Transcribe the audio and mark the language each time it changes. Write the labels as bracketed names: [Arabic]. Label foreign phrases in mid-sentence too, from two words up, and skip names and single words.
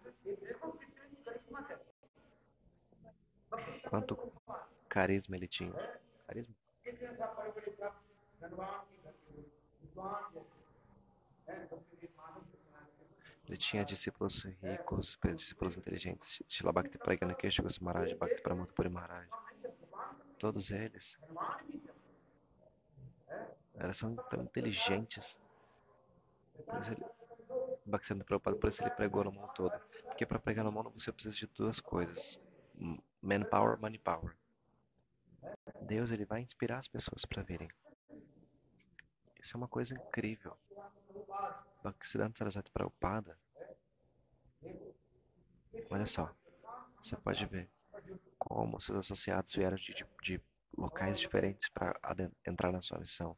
[Portuguese] Quanto carisma ele tinha. Carisma? Ele tinha discípulos ricos, discípulos inteligentes. Srila Bhakti Pragyana Kesha Goswami Maharaj, Bhakti Pramod Puri Maharaj. Todos eles são tão inteligentes. Bhaktisiddhanta Prabhupada, por isso ele pregou no mundo todo. Porque para pregar no mundo você precisa de duas coisas: [English] manpower, money power. [Portuguese] Deus ele vai inspirar as pessoas para virem. Isso é uma coisa incrível. Bhaktisiddhanta Sarasvati Prabhupada, olha só, você pode ver como seus associados vieram de locais diferentes para entrar na sua missão.